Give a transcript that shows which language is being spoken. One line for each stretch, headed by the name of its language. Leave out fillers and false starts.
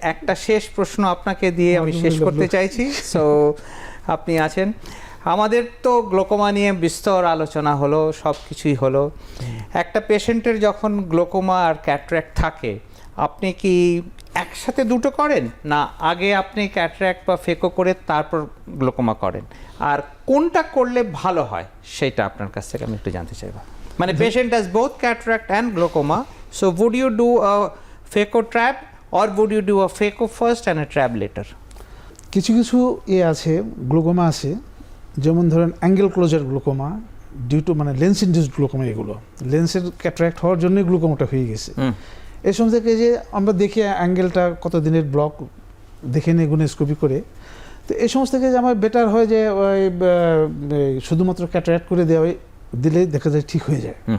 Bangla: একটা শেষ প্রশ্ন আপনাকে দিয়ে আমি শেষ করতে চাইছি। সো আপনি আছেন, আমাদের তো গ্লোকোমা নিয়ে বিস্তর আলোচনা হলো, সব কিছুই হলো। একটা পেশেন্টের যখন গ্লোকোমা আর ক্যাটারাক্ট থাকে, আপনি কি একসাথে দুটো করেন, না আগে আপনি ক্যাটারাক্ট বা ফেকো করে তারপর গ্লোকোমা করেন, আর কোনটা করলে ভালো হয় সেটা আপনার কাছ থেকে আমি একটু জানতে চাইব।
English: মানে patient has both cataract and glaucoma, so would you do a phaco trab or would you do a phaco first and a trab later?
Bangla: কিছু কিছু আছে গ্লোকোমা আছে, যেমন ধরেন angle closure glaucoma due to মানে লেন্স ইনডিউসড গ্লোকোমা, এগুলো লেন্সের cataract হওয়ার জন্যই গ্লোকোমাটা হয়ে গেছে। এই সময় থেকে যে আমরা দেখি অ্যাঙ্গেলটা কত দিনের ব্লক দেখে নিই গুণস্কোপি করে, তো এই সমস্ত থেকে যে আমার বেটার হয় যে ওই শুধুমাত্র ক্যাটারাক্ট করে দিলে দেখা যায় ঠিক হয়ে যায়।